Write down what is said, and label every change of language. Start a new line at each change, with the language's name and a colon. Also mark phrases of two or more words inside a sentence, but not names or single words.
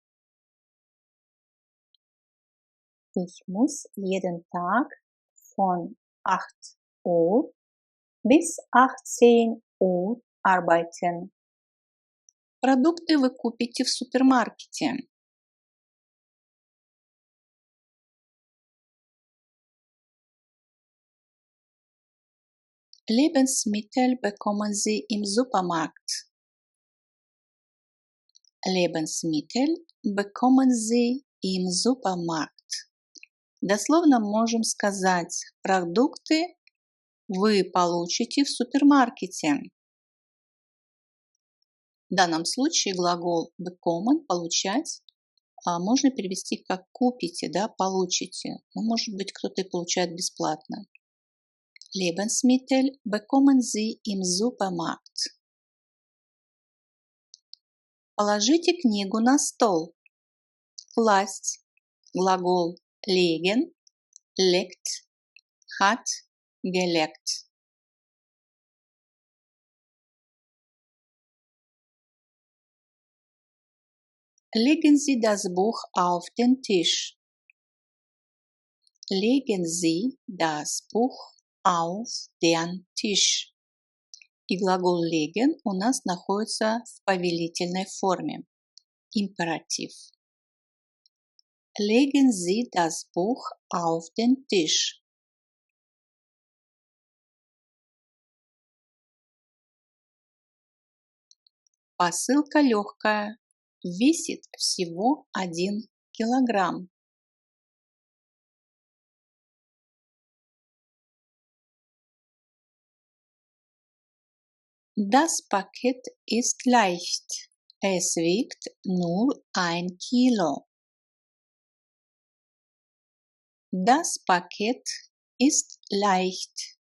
German: Ich muss jeden Tag von 8 Uhr bis 18 Uhr arbeiten.
Russian: Продукты вы купите в супермаркете.
German: Lebensmittel bekommen Sie im Supermarkt. Lebensmittel bekommen Sie im Supermarkt.
Russian: Дословно можем сказать, продукты вы получите в супермаркете. В данном случае глагол bekommen, получать, можно перевести как купите, да, получите. Но может быть кто-то и получает бесплатно. Lebensmittel bekommen Sie im Supermarkt. Положите книгу на стол. Класть. Глагол
German: legen, legt, hat, gelegt. Legen Sie das Buch auf den Tisch. Legen Sie das Buch auf den Tisch.
Russian: И глагол legen у нас находится в повелительной форме. Императив.
German: Legen Sie das Buch auf den Tisch.
Russian: Посылка легкая, весит всего 1 килограмм.
German: Das Paket ist leicht. Es wiegt nur 1 Kilo. Das Paket ist leicht.